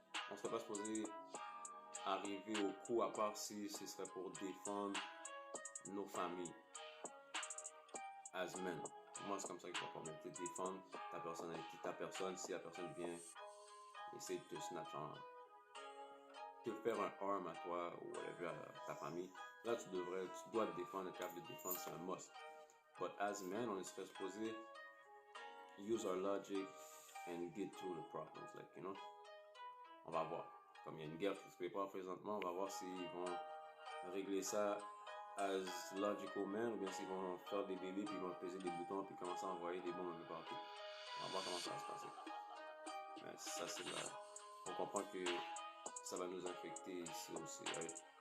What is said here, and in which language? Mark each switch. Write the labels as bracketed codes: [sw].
[fr] on serait pas supposé arriver au coup à part si ce serait pour défendre nos familles [en] as men. [fr] Moi, c'est comme ça que je vois pas bien. Défendre ta personnalité, ta personne, si la personne vient essayer de te snatch en te faire un harm à toi ou whatever à ta famille, là tu dois te défendre, être capable de défendre, c'est un must. [en] But as men, [fr] on serait supposé [en] use our logic and get through the problems, like, you know. [fr] On va voir. Comme il y a une guerre qui se prépare présentement, on va voir s'ils vont régler ça [en] as logical men [fr] ou bien s'ils vont faire des bébés puis ils vont peser des boutons puis commencer à envoyer des bombes un peu partout. On va voir comment ça va se passer. Mais ça, c'est là. On comprend que ça va nous affecter ici aussi, right?